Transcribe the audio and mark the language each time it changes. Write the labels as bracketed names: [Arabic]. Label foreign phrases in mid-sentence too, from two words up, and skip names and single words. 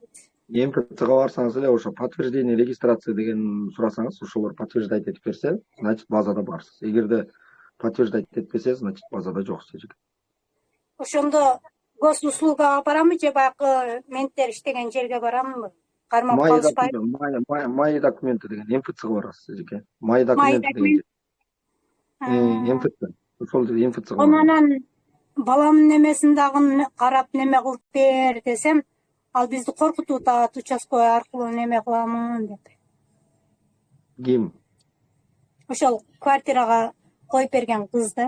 [Kyrgyz] МФЦга барсаңыз эле ошо [Russian] подтверждение регистрация [Kyrgyz] деген сурасаңыз, ошолор подтверждать этип берсе, значит базада барсыз. Эгерде подтверждать этпесе, значит базада жоксуз эжеке. Ошондо госуслугага барамбы же баягы менттер иштеген жерге барамбы? Кармап калышпайбы? Мои документы деген МФЦга барасыз эжеке. Мои документы деген МФЦ. Ошол жерде МФЦга барасыз. Анан баламдын немесин дагы карап неме кылып бер десем, ал бизди коркутуп атат, участковый аркылуу неме кыламын деп. Ким? Ошол квартирага коюп берген кыз да.